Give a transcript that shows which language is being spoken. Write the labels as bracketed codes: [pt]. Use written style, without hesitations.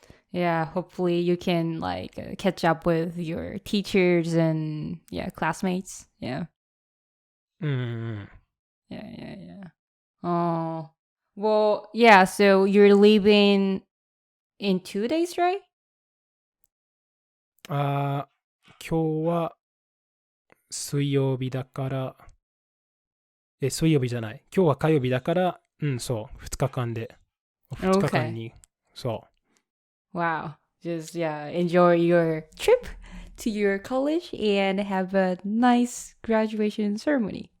[en] Yeah, hopefully you can catch up with your teachers and classmates. Yeah. Yeah. Oh, well, yeah. So you're leaving in 2 days, right? [ja] 今日は水曜日だから、水曜日じゃない。今日は火曜日だから、そう、2日間で。 2日間に、そう。 [en] Wow. Just, enjoy your trip to your college and have a nice graduation ceremony.